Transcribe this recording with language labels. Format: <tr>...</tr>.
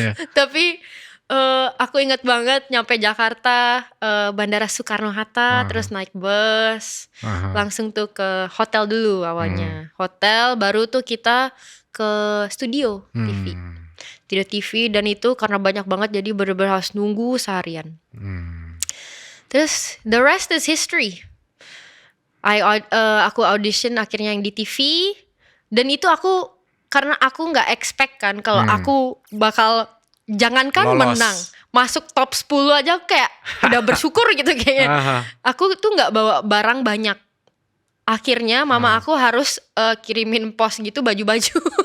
<id>Tapi aku inget banget nyampe Jakarta, Bandara Soekarno-Hatta, terus naik bus, langsung tuh ke hotel dulu awalnya. Hotel, baru tuh kita ke studio TV. Studio TV, dan itu karena banyak banget jadi bener-bener harus nunggu seharian.</id> <en>Terus the rest is history.</en> <id>Aku audition akhirnya yang di TV, dan itu karena aku nggak expect kan kalau aku bakal jangankan lolos. Menang, masuk top 10 aja kayak udah bersyukur gitu kayaknya. Aku tuh nggak bawa barang banyak. Akhirnya mama aku harus kirimin pos gitu baju-baju.</id>